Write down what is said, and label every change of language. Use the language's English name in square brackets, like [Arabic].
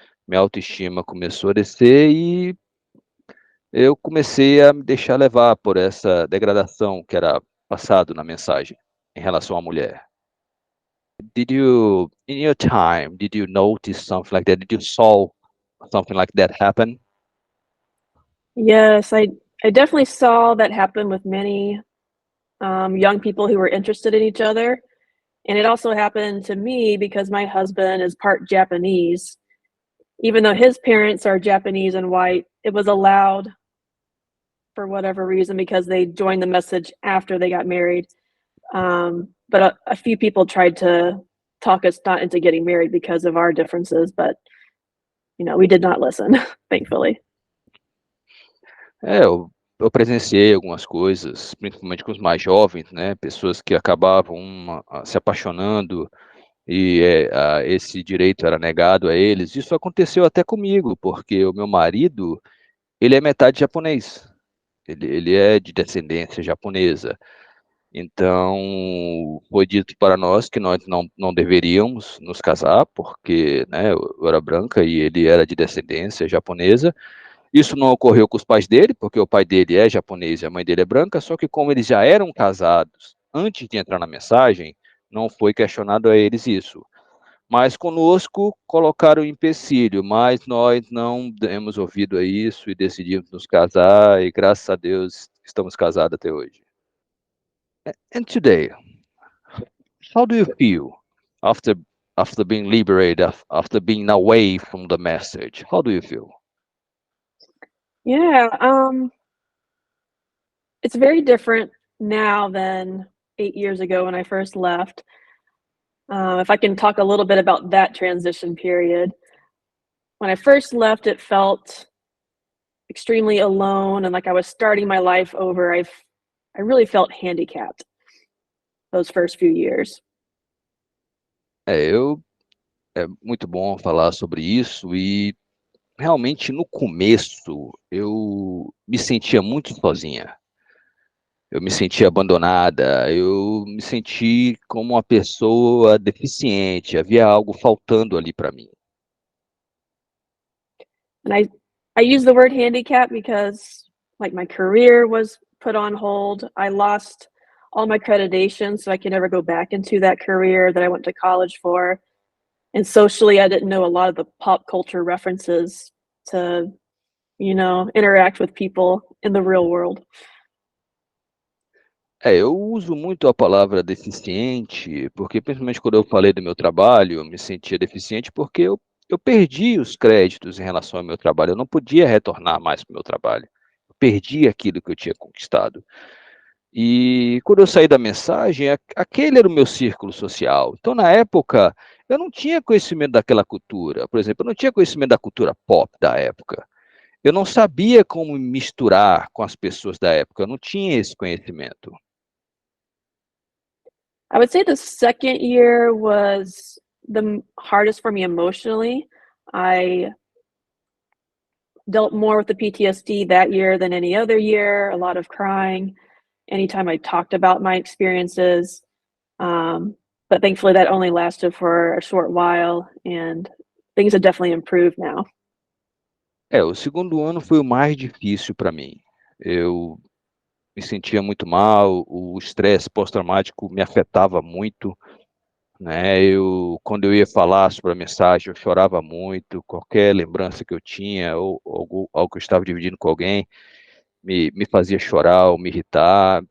[Portuguese] Minha autoestima começou a descer e eu comecei a me deixar levar por essa degradação que era passado na mensagem em relação à mulher. [English] In your time, did you notice something like that? Did you saw something like that happen? Yes, I definitely saw that happen with many young people who were interested in each other. And it also happened to me because my husband is part Japanese. Even though his parents are Japanese and white, it was allowed for whatever reason because they joined the message after they got married. But a few people tried to talk us not into getting married because of our differences, but we did not listen, thankfully. [Portuguese] Eu presenciei algumas coisas, principalmente com os mais jovens, né? Pessoas que acabavam se apaixonando e esse direito era negado a eles. Isso aconteceu até comigo, porque o meu marido, ele é metade japonês. Ele é de descendência japonesa. Então, foi dito para nós que nós não deveríamos nos casar, porque, né, eu era branca e ele era de descendência japonesa. Isso não ocorreu com os pais dele, porque o pai dele é japonês e a mãe dele é branca, só que como eles já eram casados antes de entrar na mensagem, não foi questionado a eles isso. Mas conosco colocaram o empecilho, mas nós não demos ouvido a isso e decidimos nos casar, e graças a Deus estamos casados até hoje. [English] And today, how do you feel after being liberated, after being away from the message? How do you feel? Yeah, it's very different now than 8 years ago when I first left. If I can talk a little bit about that transition period. When I first left, it felt extremely alone and like I was starting my life over. I really felt handicapped those first few years. [Portuguese] É muito bom falar sobre isso e realmente no começo eu me sentia muito sozinha. Eu me senti abandonada, eu me senti como uma pessoa deficiente, havia algo faltando ali para mim. [English] And I use the word handicap because like my career was put on hold. I lost all my accreditation, so I could never go back into that career that I went to college for. And socially, I didn't know a lot of the pop culture references to, interact with people in the real world. [Portuguese] Eu uso muito a palavra deficiente, porque principalmente quando eu falei do meu trabalho, eu me sentia deficiente porque eu perdi os créditos em relação ao meu trabalho, eu não podia retornar mais para o meu trabalho, eu perdi aquilo que eu tinha conquistado. E quando eu saí da mensagem, aquele era o meu círculo social. Então, na época, eu não tinha conhecimento daquela cultura. Por exemplo, eu não tinha conhecimento da cultura pop da época. Eu não sabia como me misturar com as pessoas da época, eu não tinha esse conhecimento. [English] I would say the second year was the hardest for me emotionally. I dealt more with the PTSD that year than any other year, a lot of crying anytime I talked about my experiences. But thankfully, that only lasted for a short while, and things have definitely improved now. [Portuguese] O segundo ano foi o mais difícil para mim. Eu me sentia muito mal, o estresse pós-traumático me afetava muito, né? Quando eu ia falar sobre a mensagem, eu chorava muito, qualquer lembrança que eu tinha, ou algo que eu estava dividindo com alguém, me fazia chorar ou me irritar.